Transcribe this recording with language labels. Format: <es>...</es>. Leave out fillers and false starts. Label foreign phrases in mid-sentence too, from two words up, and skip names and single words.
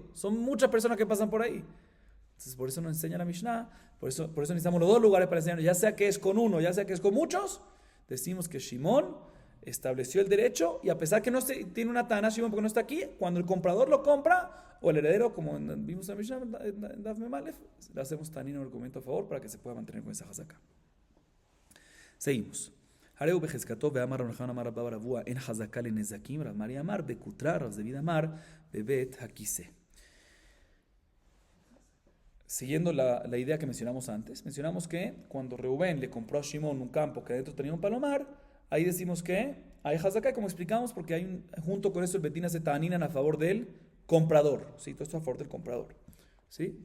<es>Son muchas personas que pasan por ahí. Entonces, por eso nos enseña la Mishnah, por eso necesitamos los dos lugares para enseñar, ya sea que es con uno, ya sea que es con muchos, decimos que Shimón estableció el derecho y a pesar que no tiene una tana, Shimón, porque no está aquí, cuando el comprador lo compra, o el heredero, como vimos en la Mishnah, en</es> <he>דף מם אלף,</he> <es>le hacemos tanino el argumento a favor para que se pueda mantener con esa Hazaká. Seguimos.</es> <arc>הרי הוא בחזקתו באמר רב נחמן אמר רבה בר אבוה אין חזקה לנזיקין, רב מרי אמר בקוטרא רב זביד אמר בבית הכסא.</arc> <es>Siguiendo la idea que mencionamos antes, mencionamos que cuando Reubén le compró a Shimón un campo que adentro tenía un palomar, ahí decimos que hay Hazaká, como explicamos, porque junto con eso el Betín hace taninan a favor del comprador, ¿sí? Todo esto a favor del comprador, ¿sí?</es>